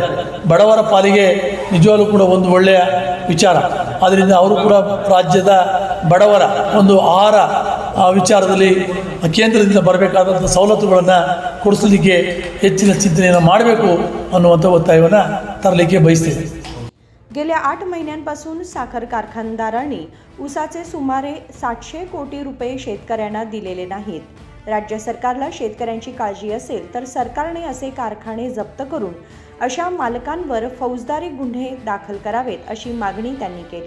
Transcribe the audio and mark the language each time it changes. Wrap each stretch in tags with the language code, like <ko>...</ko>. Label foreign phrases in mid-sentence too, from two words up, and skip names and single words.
<kn>ಬಡವರ ಪಾಲಿಗೆ ನಿಜವಾಗ್ಲೂ ಕೂಡ ಒಂದು ಒಳ್ಳೆಯ ವಿಚಾರ. ಆದ್ದರಿಂದ ಅವರು ಕೂಡ ರಾಜ್ಯದ ಬಡವರ ಒಂದು ಆಹಾರ ವಿಚಾರದಲ್ಲಿ ಕೇಂದ್ರದಿಂದ ಬರಬೇಕಾದಂಥ ಸವಲತ್ತುಗಳನ್ನು ಕೊಡಿಸಲಿಕ್ಕೆ ಹೆಚ್ಚಿನ ಚಿಂತನೆಯನ್ನು ಮಾಡಬೇಕು ಅನ್ನುವಂಥ ಒತ್ತಾಯವನ್ನು ತರಲಿಕ್ಕೆ ಬಯಸ್ತೀನಿ.</kn> <mr>गेल्या 8 महिन्यांपासून साखर कारखानदारांनी ऊसाचे सुमारे 700 कोटी रुपये शेतकऱ्यांना दिलेले नाहीत. राज्य सरकारला शेतकऱ्यांची काळजी असेल तर सरकारने असे कारखाने जप्त करून अशा मालकांवर फौजदारी गुन्हे दाखल करावेत अशी मागणी त्यांनी केली.</mr>